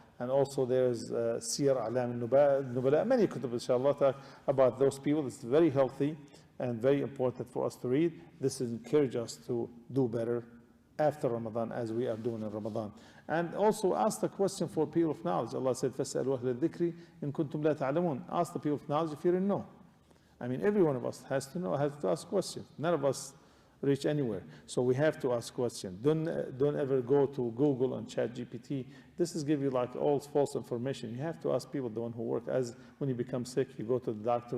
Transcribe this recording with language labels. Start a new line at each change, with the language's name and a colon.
English: And also there's Siyar A'lam al-Nubala, many kutub inshallah talk about those people. It's very healthy and very important for us to read. This encourages us to do better after Ramadan as we are doing in Ramadan. And also ask the question for people of knowledge.
Arabic: Allah said, فَاسْأَلُوا أَهْلَ الذِّكْرِ إِن كُنْتُمْ لَا تَعْلَمُونَ.
English: Ask the people of knowledge if you didn't know. I mean, every one of us has to know, has to ask questions. None of us reach anywhere. So we have to ask questions. Don't ever go to Google and ChatGPT. This is give you like all false information. You have to ask people, the one who work. As when you become sick, you go to the doctor.